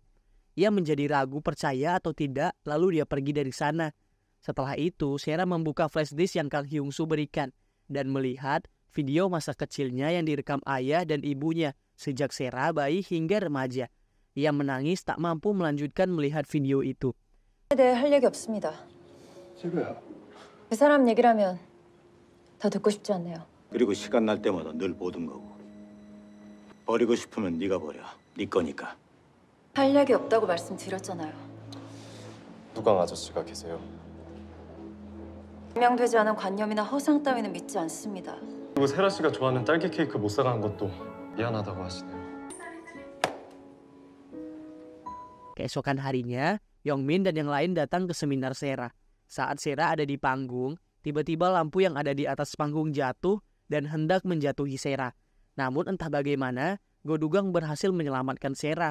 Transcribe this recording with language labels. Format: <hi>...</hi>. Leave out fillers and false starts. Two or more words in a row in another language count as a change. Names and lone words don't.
<id>Ia menjadi ragu percaya atau tidak, lalu dia pergi dari sana. Setelah itu, Sera membuka</id> <en>flash disk</en> <id>yang Kang Hyung-soo berikan dan melihat video masa kecilnya yang direkam ayah dan ibunya sejak Sera bayi hingga remaja. Ia menangis tak mampu melanjutkan melihat video itu.</id> <ko>네, 할 얘기 없습니다. 제가요. 그 사람 얘기라면 더 듣고 싶지 않네요. 그리고 시간 날 때마다 늘 보던 거고. 버리고 싶으면 네가 버려. 네 거니까. 할 얘기 없다고 말씀드렸잖아요. 누강 아저씨가 계세요. 증명되지 않은 관념이나 허상 따위는 믿지 않습니다. 그리고 세라 씨가 좋아하는 딸기 케이크 못 사가는 것도 미안하다고 하시네요.</ko> <id>Keesokan harinya, Yongmin dan yang lain datang ke seminar Sera. Saat Sera ada di panggung, tiba-tiba lampu yang ada di atas panggung jatuh dan hendak menjatuhi Sera. Namun entah bagaimana, Go-Dugang berhasil menyelamatkan Sera.</id>